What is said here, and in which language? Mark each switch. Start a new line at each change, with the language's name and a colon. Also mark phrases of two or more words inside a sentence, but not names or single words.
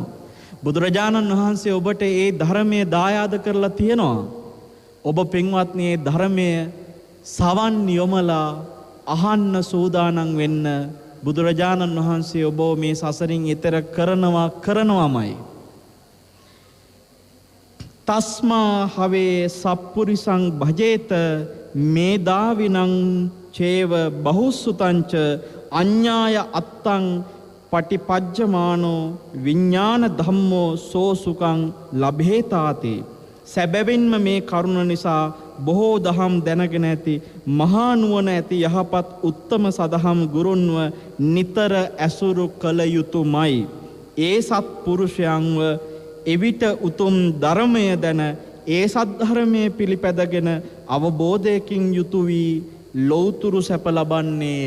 Sinhala: බුදුරජාණන් වහන්සේ ඔබට ඒ ධර්මය දායාද කරලා තියෙනවා. ඔබ පින්වත්නි ඒ ධර්මය සවන් යොමලා අහන්න සූදානම් වෙන්න බුදුරජාණන් වහන්සේ ඔබ මේ සසරින් ඈතර කරනවාමයි.
Pali: තස්මා හවේ සප්පුරිසං භජේත මේදාවිනං චේව බහුසුතංච අඤ්ඤාය අත්තං පටිපජ්ජමානෝ විඥාන ධම්මෝ සෝසුකං ලබේතාති.
Sinhala: සැබවින්ම මේ කරුණ නිසා බොහෝ දහම් දැනගෙන ඇති මහා නුවණ ඇති යහපත් උත්තම සදහම් ගුරුන්ව නිතර ඇසුරු කළ යුතුයමයි. ඒ සත්පුරුෂයන්ව එවිට උතුම් ධර්මය දැන ඒ සද්ධර්මයේ පිළිපැදගෙන අවබෝධයකින් යුතු වී ලෞතුරු සැප ලබන්නේය.